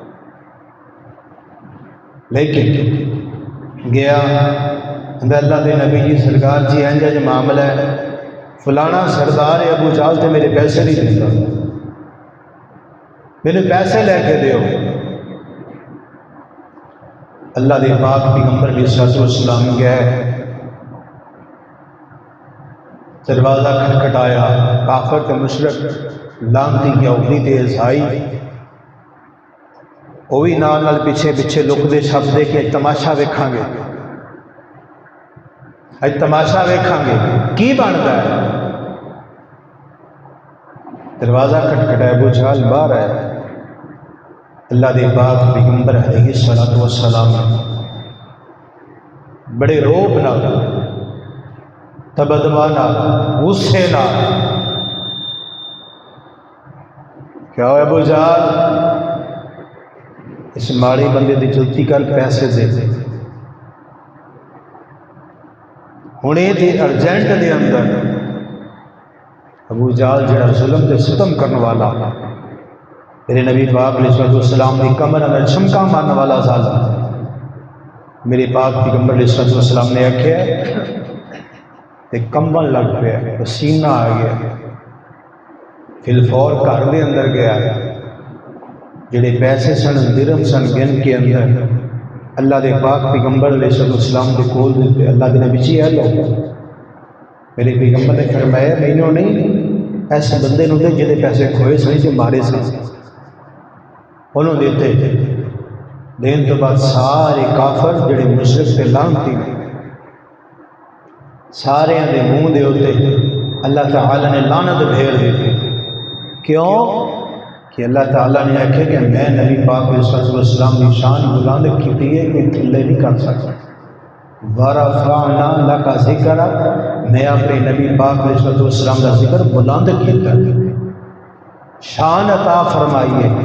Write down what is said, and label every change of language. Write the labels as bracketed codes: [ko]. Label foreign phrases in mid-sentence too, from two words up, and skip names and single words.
[pa] لیکن گیا اللہ دے نبی جی سرکار جی اینجا جو معاملہ ہے، فلانا سردار ابو جہل تے میرے پیسے نہیں دیتا، میرے پیسے لے کے دیو۔ اللہ دے پاک پیغمبر علیہ السلام گئے، دروازہ کھٹکھٹایا، کافر تے مشرک لانتی یہودی تے عیسائی وہ بھی نال نال پیچھے پیچھے لکدے چھپدے کہ تماشا ویکھاں گے، اج تماشا ویکھاں گے کی بنتا ہے۔ دروازہ کھٹکھٹایا، ابو جہل باہر آیا، اللہ دے پاک پیغمبر علیہ السلام بڑے روب نال، تبدبا نال، غصے نال، کیا ہو ابو جہل، اس ماڑی بندے دی جلتی کر پیسے دے دے، ہونے دی ارجنٹ دے اندر۔ ابو جہل جڑا ظلم تے ستم کرنے والا، میرے نبی پاک علیہ السلام دی کمر میں چھمکا مارنے والا ظالم، میرے پاک پیغمبر علیہ السلام نے آکھیا تے کمبن لگ پیا، پسینہ آ گیا، فی الفور گھر دے اندر گیا، جڑے پیسے سن درہم سن گن کے اندر اللہ دے پاک پیغمبر علیہ السلام دے کول دیتے، اللہ دے نبی جی ہے لو میرے پیغمبر نے فرمایا مینوں نہیں ایسے بندے نوں دے جہدے پیسے کھوئے سن تے مارے سن انہوں دیتے دین تو بعد سارے کافر جڑے مشرک تے لعنتی سارے دے منہ دے اوتے اللہ تعالیٰ نے لعنت بھیج دی. [ur] کیوں کہ اللہ تعالیٰ نے آکھے کہ میں نبی پاک علیہ السلام کی شان بلند کی ہے کوئی تھلے نہیں کر سکتا. [ar] ورفعنا لک ذکرک [ur] میں اپنے نبی پاک علیہ السلام کا ذکر بلند کیتا شان عطا فرمائی ہے.